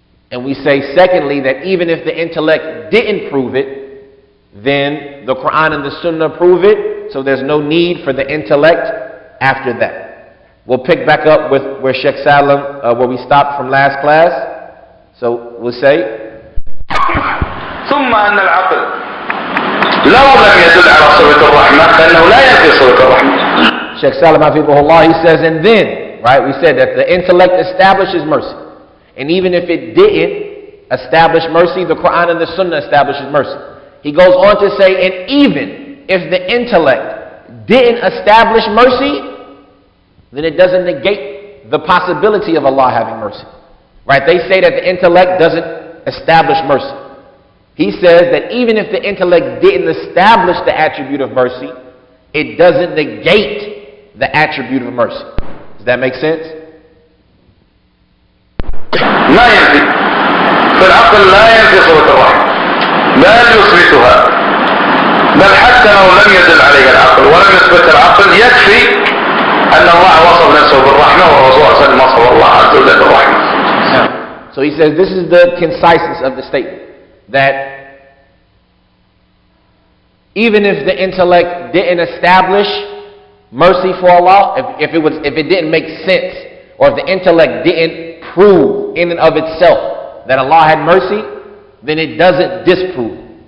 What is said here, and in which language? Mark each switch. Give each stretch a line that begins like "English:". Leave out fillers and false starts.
English: And we say, secondly, that even if the intellect didn't prove it, then the Quran and the Sunnah prove it. So there's no need for the intellect after that. We'll pick back up with where Shaykh Saalim, where we stopped from last class. So we'll say,
Arabic: ثم أن العقل لو لم يدل على صفة الرحمة فإنه لا ينفي صفة الرحمة.
English: Shaykh Saalim Hafidhullah, he says, and then, right, we said that the intellect establishes mercy. And even if it didn't establish mercy, the Quran and the Sunnah establishes mercy. He goes on to say, and even if the intellect didn't establish mercy, then it doesn't negate the possibility of Allah having mercy. Right, they say that the intellect doesn't establish mercy. He says that even if the intellect didn't establish the attribute of mercy, it doesn't negate the attribute of mercy. Does that make sense?
Arabic: ما ينفي فالعقل لا ينفي صفة الرحمة بل يثبتها بل حتى لو لم يدل عليه العقل ولم يثبت العقل يكفي أن الله وصف نفسه بالرحمة والرسول صلى الله عليه وسلم وصف الله عز وجل بالرحمة.
English: So he says this is the conciseness of the statement, that even if the intellect didn't establish mercy for Allah, if it didn't make sense, or if the intellect didn't prove in and of itself that Allah had mercy, then it doesn't disprove.